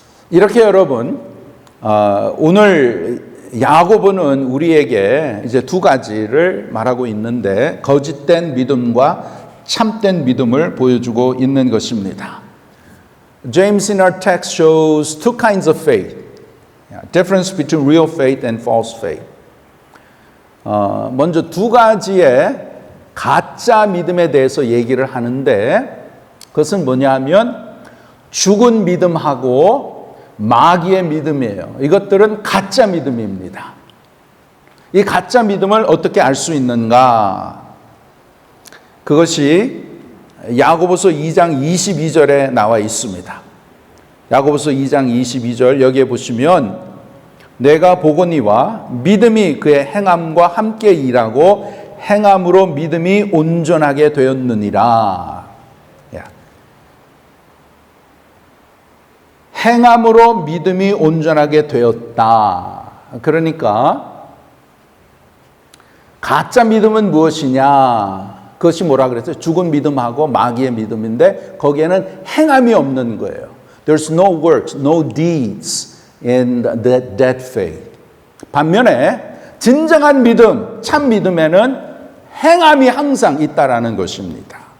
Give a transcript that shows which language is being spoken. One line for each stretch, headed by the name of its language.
Korean: 이렇게 여러분, 오늘 야고보는 우리에게 이제 두 가지를 말하고 있는데 거짓된 믿음과 참된 믿음을 보여주고 있는 것입니다.
English: James in our text shows two kinds of faith. Difference between real faith and false faith.
Korean: 먼저 두 가지의 가짜 믿음에 대해서 얘기를 하는데 그것은 뭐냐면 죽은 믿음하고 마귀의 믿음이에요. 이것들은 가짜 믿음입니다. 이 가짜 믿음을 어떻게 알 수 있는가? 그것이 야고보서 2장 22절에 나와 있습니다. 야고보서 2장 22절 여기에 보시면 내가 보거니와 믿음이 그의 행함과 함께 일하고 행함으로 믿음이 온전하게 되었느니라. 행함으로 믿음이 온전하게 되었다. 그러니까 가짜 믿음은 무엇이냐? 그것이 뭐라 그랬어요? 죽은 믿음하고 마귀의 믿음인데 거기에는 행함이 없는 거예요.
English: There's no works, no deeds in that faith.
Korean: 반면에 진정한 믿음, 참 믿음에는 행함이 항상 있다라는 것입니다.